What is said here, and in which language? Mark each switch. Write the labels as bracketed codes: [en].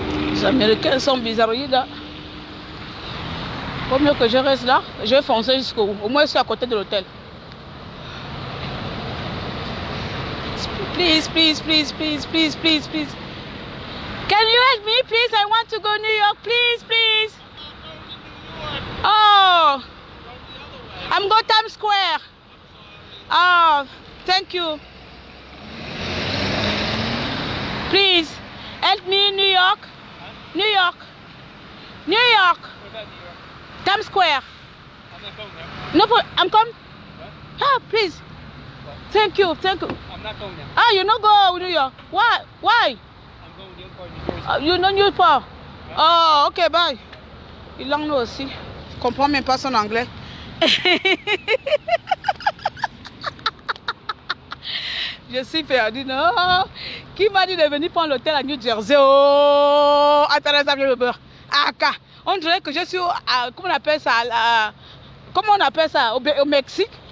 [fr] Les Américains sont bizarroïdes là. Vaut mieux que je reste là. Je vais foncer jusqu'au bout. Au moins, je suis à côté de l'hôtel. [en] Please, please, please, please, please, please, please. Can you help me, please? I want to go New York, please, please. Oh, I'm going Times Square. Oh, thank you. Please, help me in New York. New York. New York. Times Square. I'm not going there. No, but I'm coming. What? Ah, please. What? Thank you, thank you. I'm not going there. Ah, you not go New York. Why? Why? I'm going the other part of New Jersey. You know New York. Oh, ok, bye. [fr] Il en a aussi. Je comprends même pas son anglais. Je suis perdue, non? Qui m'a dit de venir prendre l'hôtel à New Jersey? Oh, attends, ça vient le beurre. On dirait que je suis, comment on appelle ça? Comment on appelle ça? Au Mexique?